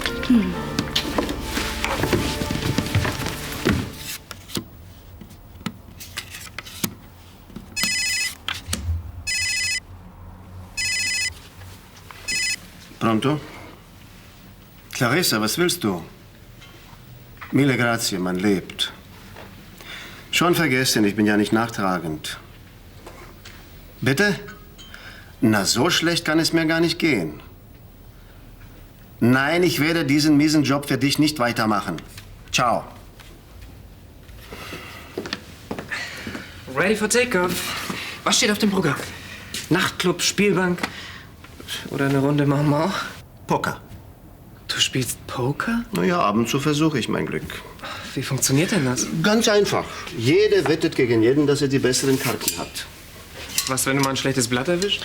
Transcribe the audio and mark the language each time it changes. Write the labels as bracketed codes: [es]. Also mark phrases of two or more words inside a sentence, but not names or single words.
[it] Pronto? [de] Clarissa, was willst du? [it] Mille grazie, [de] man lebt. Schon vergessen, ich bin ja nicht nachtragend. Bitte? Na, so schlecht kann es mir gar nicht gehen. Nein, ich werde diesen miesen Job für dich nicht weitermachen. Ciao. [en] Ready for takeoff. [de] Was steht auf dem Programm? Nachtclub, Spielbank oder eine Runde Mama? Poker. Du spielst Poker? Na ja, ab und zu versuche ich mein Glück. Wie funktioniert denn das? Ganz einfach. Jeder wettet gegen jeden, dass er die besseren Karten hat. Was, wenn du mal ein schlechtes Blatt erwischt?